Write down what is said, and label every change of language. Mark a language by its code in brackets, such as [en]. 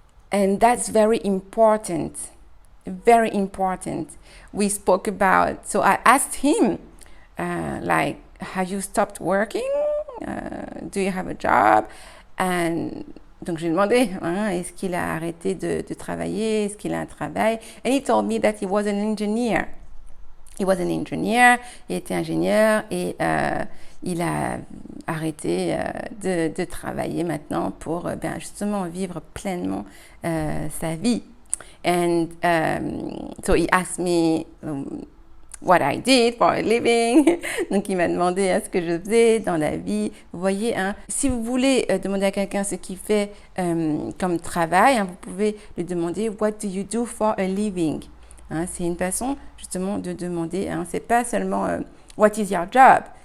[en] And that's very important. Very important. We spoke about, so I asked him, have you stopped working? Do you have a job? [fr] And donc j'ai demandé, est-ce qu'il a arrêté de travailler? Est-ce qu'il a un travail? [en] And he told me that he was an engineer. He was an engineer, [fr] il était ingénieur et il a arrêté de travailler maintenant pour justement vivre pleinement sa vie. [en] And so he asked me what I did for a living. [fr] Donc il m'a demandé ce que je faisais dans la vie. Vous voyez, si vous voulez demander à quelqu'un ce qu'il fait comme travail, vous pouvez lui demander [en] what do you do for a living. [fr] C'est une façon justement de demander. C'est pas seulement [en] what is your job.